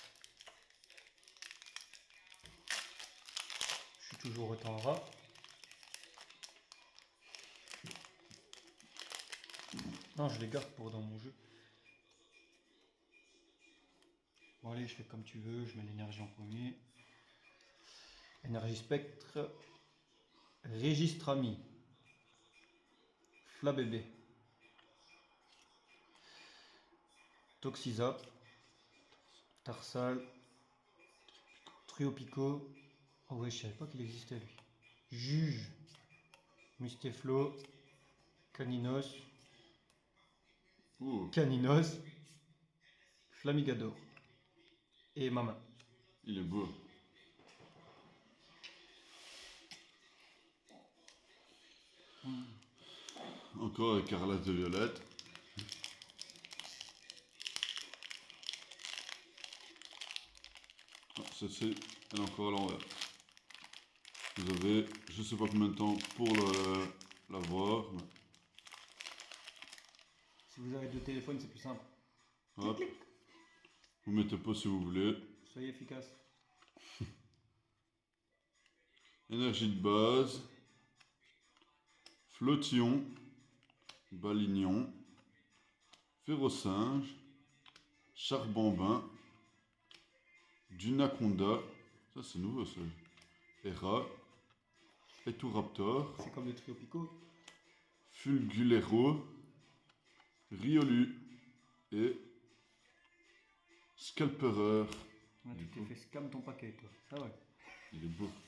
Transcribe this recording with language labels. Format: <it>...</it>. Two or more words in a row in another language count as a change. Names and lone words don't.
<fr>Je suis toujours autant rat. Non, je les garde pour dans mon jeu. Bon allez, je fais comme tu veux, je mets l'énergie en premier. Énergie spectre. Registrami. Flabébé. Toxizap. Tarsal. Triopico. Oh ouais, je savais pas qu'il existait lui. Juge. Mustéflo. Caninos. Oh, Caninos. Flamigador. Et ma main. il est beau. Encore écarlate et violette. Ah, celle-ci, elle est encore à l'envers. Vous avez, je sais pas combien de temps pour la voir. Mais Si vous avez deux téléphones, c'est plus simple. hop. Vous mettez pas si vous voulez. Soyez efficace. Énergie de base. Flottillon. Balignon. Férocinge. Charbambin. Dunaconda. Ça c'est nouveau ça. Hera. Eturaptor. C'est comme le Triopico. Fulgulero. Riolu. Et Scalperer. Ouais, tu t'es fait scam ton paquet, toi. Ça ouais. Il est beau.</fr>